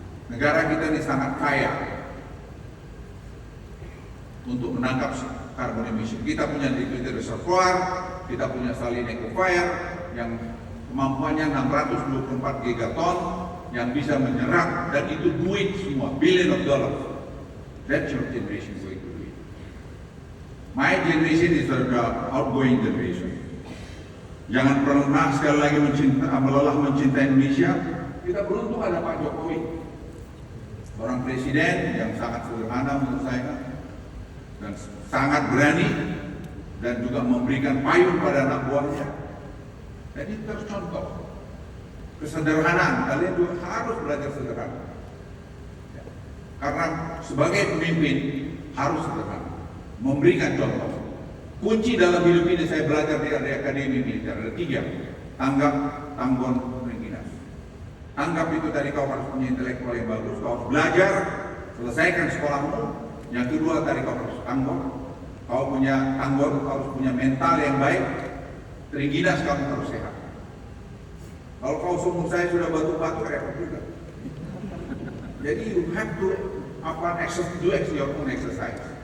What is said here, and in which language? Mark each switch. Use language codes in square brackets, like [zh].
[id] Negara kita ini sangat kaya untuk menangkap carbon emission. Kita punya depleted reservoir, kita punya saline aquifer yang kemampuannya 624 gigaton yang bisa menyerap, dan itu duit semua, [en] billion of dollars. That's your generation going to do it. My generation is the outgoing generation. [id] Jangan pernah sekali lagi melelah mencintai Indonesia. Kita beruntung ada Pak Jokowi, seorang presiden yang sangat sederhana menurut saya, dan sangat berani, dan juga memberikan payung pada anak buahnya. Jadi tercontoh kesederhanaan. Kalian juga harus belajar sederhana. Karena sebagai pemimpin harus sederhana, memberikan contoh. Kunci dalam hidup ini saya belajar di akademi militer ada 3: tanggap, tanggon, rengginas. Tanggap itu tadi kau harus punya intelektual yang bagus, kau harus belajar, selesaikan sekolahmu. Yang kedua tadi kau harus tanggon, kau punya tanggon, kau harus punya mental yang baik. Rengginas, kamu harus sehat. Kalau kau sumur saya sudah batu-batu, repot juga. Jadi [en] you have to do your own exercise.